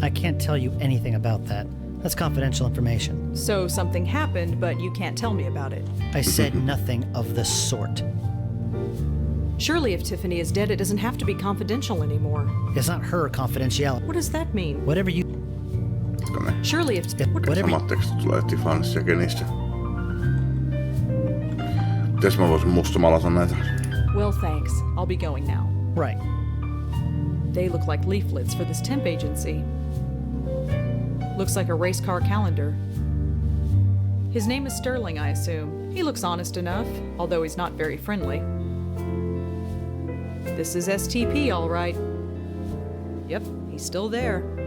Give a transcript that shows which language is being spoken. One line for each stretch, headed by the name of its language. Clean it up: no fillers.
English: I can't tell you anything about that. That's confidential information. So something happened, but you can't tell me about it. I said nothing of the sort. Surely if Tiffany is dead, it doesn't have to be confidential anymore. It's not her confidentiality. What does that mean? Whatever you... Surely if... Whatever
Finnish: Samat tekstit tulee Tiffanysta ja Kenistä. Mites mä voisin mustamalata näitä?
English: Well, thanks. I'll be going now. Right. They look like leaflets for this temp agency. Looks like a race car calendar. His name is Sterling, I assume. He looks honest enough, although he's not very friendly. This is STP, all right. Yep, he's still there.